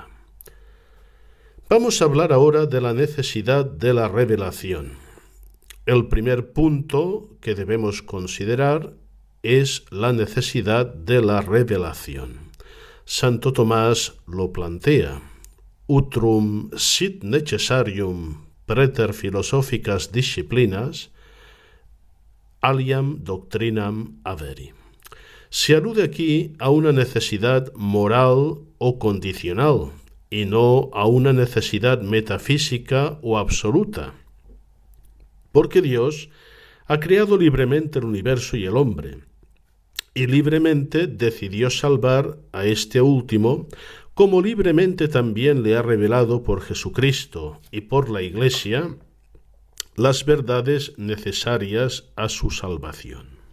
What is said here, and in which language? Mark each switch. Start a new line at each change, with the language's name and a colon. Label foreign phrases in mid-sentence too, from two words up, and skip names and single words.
Spanish: Vamos a hablar ahora de la necesidad de la revelación. El primer punto que debemos considerar es la necesidad de la revelación. Santo Tomás lo plantea:
Latin: utrum sit necessarium praeter philosophicae disciplinas aliam doctrinam haveri.
Spanish: Se alude aquí a una necesidad moral o condicional y no a una necesidad metafísica o absoluta, porque Dios ha creado libremente el universo y el hombre, y libremente decidió salvar a este último, como libremente también le ha revelado por Jesucristo y por la Iglesia las verdades necesarias a su salvación.